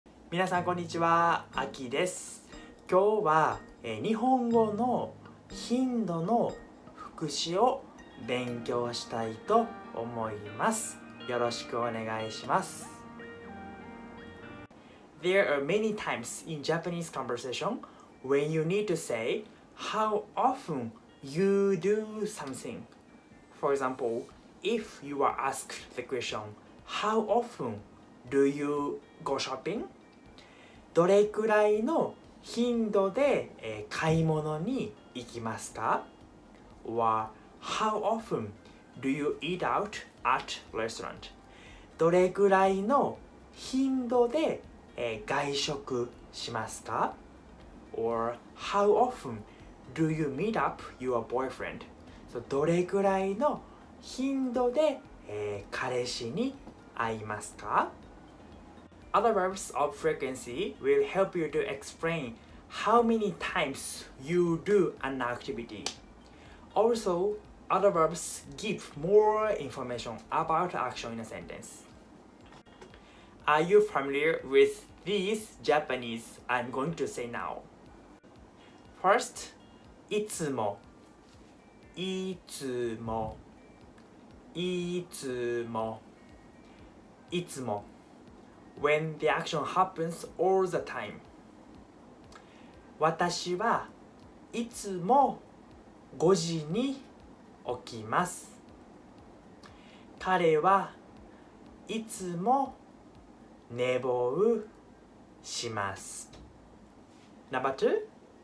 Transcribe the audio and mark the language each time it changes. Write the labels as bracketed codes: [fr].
[ja] 皆さんこんにちは、あきです。今日は日本語の頻度の復習を勉強したいと思います。よろしくお願いします。 [en] There are many times in Japanese conversation when you need to say how often you do something. For example, if you are asked the question, how often do you go shopping? [ja] どれくらいの頻度で、買い物に行きますか？ [en] Or how often do you eat out at restaurant? [ja] どれくらいの頻度で、外食しますか？ [en] Or how often do you meet up your boyfriend? [ja] どれくらいの頻度で、彼氏に会いますか？ [en] Adverbs of frequency will help you to explain how many times you do an activity. Also, adverbs give more information about action in a sentence. Are you familiar with these Japanese I'm going to say now? [ja] First, いつも、いつも、いつも、いつも。 [en] When the action happens all the time. [ja] 私はいつも5時に起きます。彼はいつも寝坊します。 [en] Number two.